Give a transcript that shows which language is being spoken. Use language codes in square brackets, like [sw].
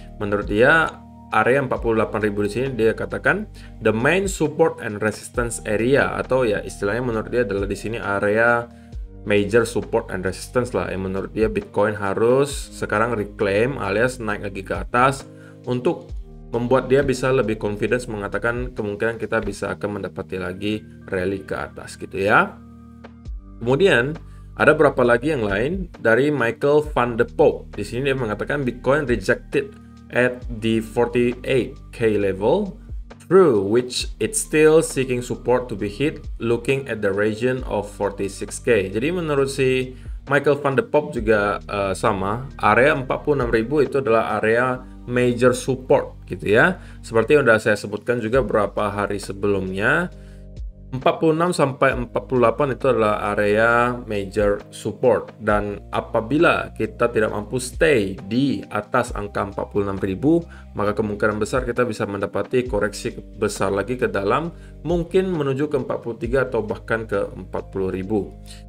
[id] Menurut dia, area 48.000 di sini dia katakan [en] the main support and resistance area, [id] atau ya istilahnya menurut dia adalah di sini area [en] major support and resistance [id] lah, yang menurut dia Bitcoin harus sekarang reclaim alias naik lagi ke atas untuk membuat dia bisa lebih confidence mengatakan kemungkinan kita bisa akan mendapati lagi rally ke atas gitu ya. Kemudian ada berapa lagi yang lain dari Michael van de Poel. Di sini dia mengatakan [en] Bitcoin rejected at the 48K level, through which it's still seeking support to be hit, looking at the region of 46K. [id] Jadi menurut si Michael van de Poel juga sama, area 46.000 itu adalah area major support gitu ya. Seperti yang sudah saya sebutkan juga beberapa hari sebelumnya, 46 sampai 48 itu adalah area major support, dan apabila kita tidak mampu stay di atas angka 46.000, maka kemungkinan besar kita bisa mendapati koreksi besar lagi ke dalam, mungkin menuju ke 43 atau bahkan ke 40.000.